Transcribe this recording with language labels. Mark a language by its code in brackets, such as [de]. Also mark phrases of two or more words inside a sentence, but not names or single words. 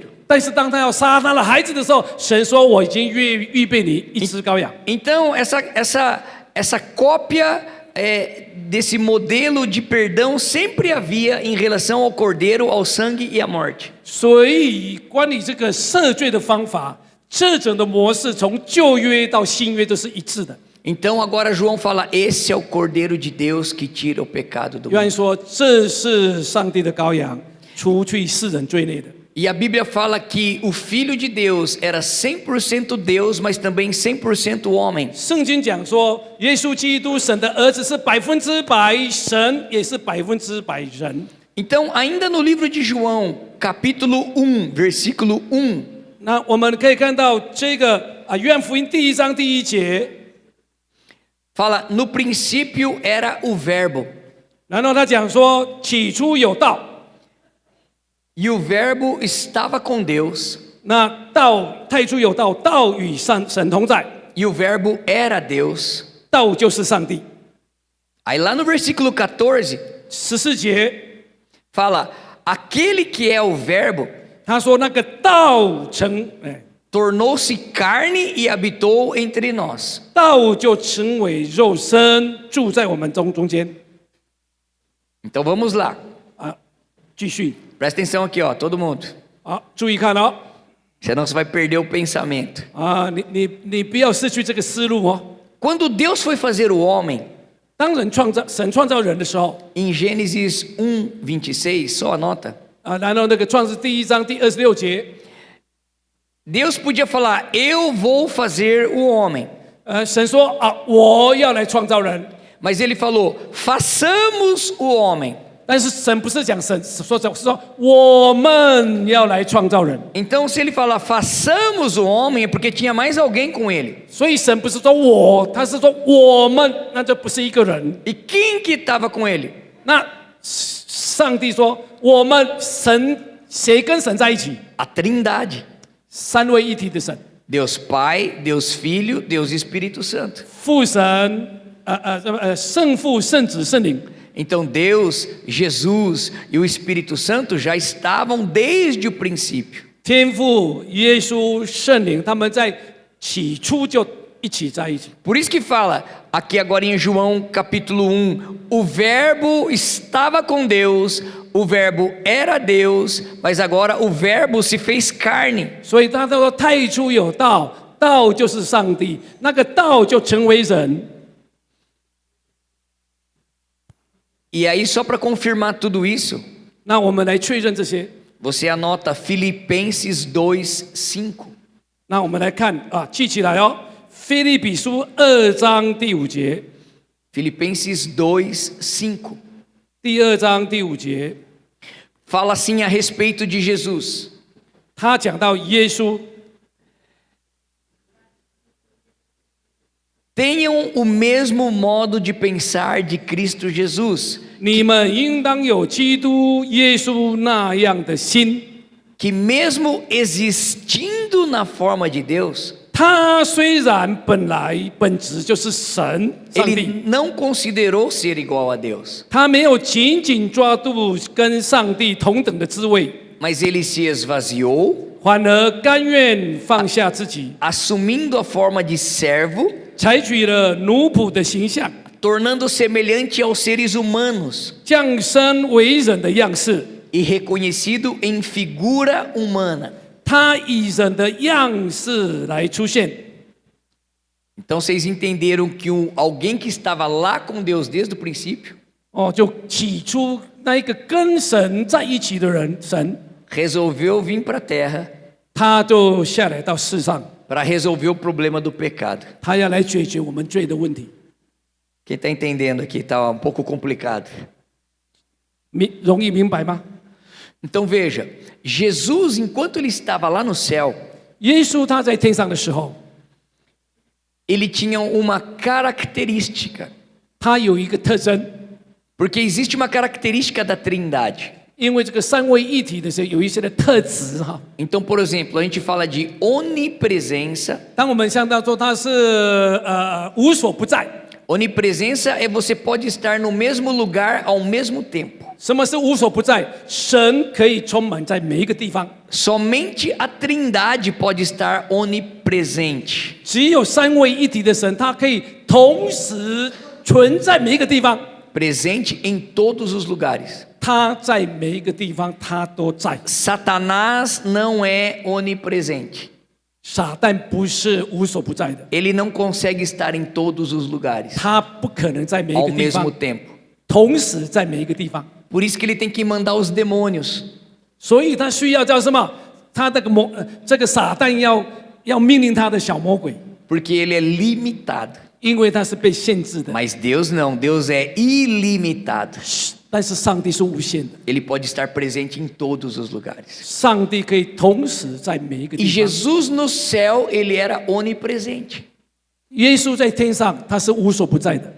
[zh] 但是当他要杀他的孩子的时候，神说：“我已经预备你一只羔羊。” [pt] Então, essa cópia desse modelo de perdão sempre havia em relação ao cordeiro, ao sangue e à morte. [zh] 所以关于这个赦罪的方法，这种的模式从旧约到新约都是一致的。 [pt] Então agora João fala: esse é o Cordeiro de Deus que tira o pecado do [zh] 约翰 [pt] mundo. [zh] 说：“这是上帝的羔羊，除去世人罪孽的。” [pt] E a Bíblia fala que o Filho de Deus era 100% Deus, mas também 100% homem. [zh] 圣经讲说，耶稣基督神的儿子是100%神，也是100%人。 [pt] Então, ainda no livro de João, capítulo 1, versículo 1, [zh] 那我们可以看到这个约翰福音第1章第1节， [pt] fala: no princípio era o Verbo, [zh] 然后他讲说，起初有道， [pt] e o Verbo estava com Deus, [zh] 那道太初有道，道与神同在， [pt] e o Verbo era Deus. [zh] 道就是上帝。 [pt] Aí lá no versículo 14, [zh] 14节， [pt] fala: aquele que é o Verbo [zh] 他说那个道成， [pt] tornou-se carne e habitou entre nós. [zh] 道就成为肉身，住在我们中间。 [pt] Então vamos lá. [zh] 啊，继续 [pt] Presta atenção aqui, ó, todo mundo. [zh] 啊，注意看哦， [pt] Senão você vai perder o pensamento. [zh] 啊，你不要失去这个思路哦。 [pt] Quando Deus foi fazer o homem, [zh] 当神创造人的时候， [pt] em Gênesis 1:26, só anota. [zh] 啊，然后那个创世第1章第26节， [pt] Deus podia falar: eu vou fazer o homem. [zh] 神说啊，我要来创造人， [pt] Mas ele falou: façamos o homem. [zh] 但是神不是讲神说我们要来创造人， [pt] Então, se ele falar façamos o homem, é porque tinha mais alguém com ele. [zh] 所以神不是说我，他是说我们，那就不是一个人。 [pt] E quem que estava com ele? [zh] 那上帝说我们神谁跟神在一起？ [pt] A Trindade. [zh] 三位一体的神， [pt] Deus Pai, Deus Filho, Deus Espírito Santo. [zh] 父神，圣父、圣子、圣灵。 [pt] Então Deus, Jesus e o Espírito Santo já estavam desde o princípio. [zh] 天父、耶稣、圣灵，他们在起初就一起在一起。 [pt] Por isso que fala aqui agora em João capítulo 1, o verbo estava com Deus, o verbo era Deus, mas agora o verbo se fez carne. [zh] 所以他都说太初有道，道就是上帝，那个道就成为人。 [pt] E aí só para confirmar tudo isso, [zh] 那我们来确认这些。 [pt] você anota Filipenses 2:5. [zh] 那我们来看啊，记起来哦，《腓立比书》2章第5节， [pt] Filipenses 2:5. [zh] 第2章第5节， [pt] Fala assim a respeito de Jesus. [zh] 他讲到耶稣， [pt] Tenham o mesmo modo de pensar de Cristo Jesus, [zh] 你们应当有基督耶稣那样的心。 [pt] que mesmo existindo na forma de Deus, [zh] 他虽然本质就是神上帝， [pt] ele não considerou ser igual a Deus, [zh] 他没有紧紧抓住跟上帝同等的滋味， [pt] mas ele se esvaziou, [zh] 反而甘愿放下自己， [pt] assumindo a forma de servo, [zh] 采取了奴仆的形象， [pt] tornando semelhante aos seres humanos [zh] 降生为人的样式。 [pt] e reconhecido em figura humana. [zh] 他以人的样式来出现。 [pt] Então vocês entenderam que alguém que estava lá com Deus desde o princípio [zh] 哦，就起初那一个跟神在一起的人，神 [pt] resolveu vir para a terra [zh] 他就下来到世上， [pt] para resolver o problema do pecado. [zh] 他要来解决我们罪的问题。 [pt] Quem está entendendo aqui está um pouco complicado. [zh] 容易明白吗？ [pt] Então veja, Jesus, enquanto ele estava lá no céu, [zh] 耶稣他在天上的时候， [pt] ele tinha uma característica, [zh] 他有一个特征， [pt] porque existe uma característica da Trindade. [zh] 因为这个三位一体的时候有一些的特质哈。 [pt] Então, por exemplo, a gente fala de onipresença. [zh] 当我们想到说他是无所不在， [pt] Onipresença é você pode estar no mesmo lugar ao mesmo tempo. [zh] 什么是无所不在？神可以充满在每一个地方， [pt] Somente a Trindade pode estar onipresente. [zh] 只有三位一体的神，他可以同时存在每一个地方。 [pt] Presente em todos os lugares. [zh] 他在每一个地方，他都在。 [pt] Satanás não é onipresente. [zh] 撒旦不是无所不在的， [pt] Ele não consegue estar em todos os lugares [zh] 他不可能在每一 [pt] ao [zh] 个地 [pt] mesmo [zh] 方 [pt] tempo. [zh] 同时在每一个地方， [pt] Por isso que ele tem que mandar os demônios. [zh] 所以他需要叫什么？他这个撒旦要命令他的小魔鬼， [pt] Porque ele é limitado. [zh] 因为他是被限制的。 [pt] Mas Deus não, Deus é ilimitado. [zh] 但是上帝是无限的， [pt] Ele pode estar presente em todos os lugares. [zh] 上帝可以同时在每一个 [pt] E [zh] 地方。 [pt] Jesus no céu, ele era onipresente. [zh] 耶稣在天上，他是无所不在的